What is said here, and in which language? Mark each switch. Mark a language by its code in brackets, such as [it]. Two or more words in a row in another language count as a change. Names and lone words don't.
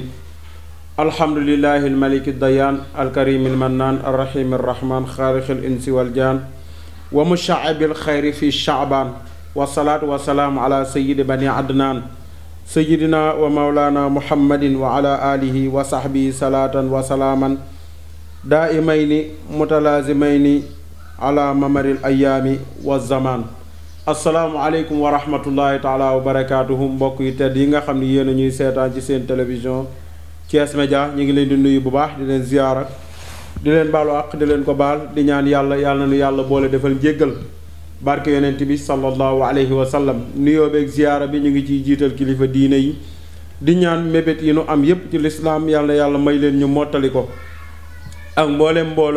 [ar] الحمد لله الملك الديان الكريم المنان الرحيم الرحمن خالق الإنس والجان ومشعب الخير في الشعبان والصلاة والسلام على سيد بني عدنان سيدنا ومولانا محمد وعلى آله وصحبه صلاة وسلاما دائمين متلازمين على ممر الأيام والزمان. السلام عليكم ورحمة الله تعالى وبركاته. [wo] mbokk yi tedd yi nga xam ne yéen a ñuy seetaan ci seen télévision Thiès Média ñu ngi leen di nuyu bu baax di leen ziyaara di leen baalu àq di leen ko baal di ñaan yàlla yàlla na nu yàlla boole defal njéggal barke yonent bi [ar] صلى الله عليه وسلم. [wo] nuyoo beeg ziyaara bi ñu ngi ciy jiital kilifa diine yi di ñaan mébét yi nu am yépp ci lislaam yàlla yàlla may leen ñu mottali ko ak mboolem mbooloo